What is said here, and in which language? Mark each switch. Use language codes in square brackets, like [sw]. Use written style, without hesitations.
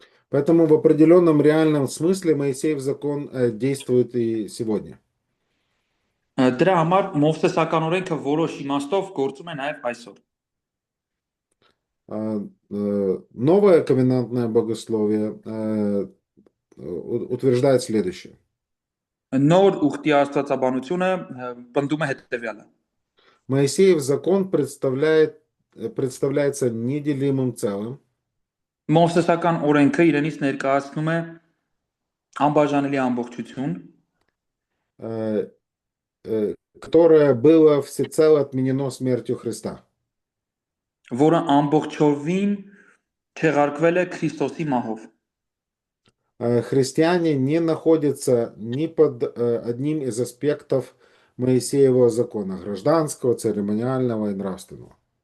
[ru] Поэтому в определенном реальном смысле Моисеев закон действует и сегодня. [hy] Դրա համար Մովսեսական օրենքը որոշ իմաստով գործում է նաեւ այսօր։ [ru] Новое ковенантное богословие утверждает следующее. [hy] Նոր ուխտի աստվածաբանությունը պնդում է հետեւյալը։ [ru] Моисеев закон представляется неделимым целым, [hy] Մովսեսական օրենքը իրենից ներկայացնում է անբաժանելի ամբողջություն, [ru] которое было всецело отменено смертью Христа. [hy] որը ամբողջովին չեղարկվել է Քրիստոսի մահով։ [ru] Христиане не находятся ни под одним из аспектов Моисеевого закона, гражданского, церемониального и нравственного.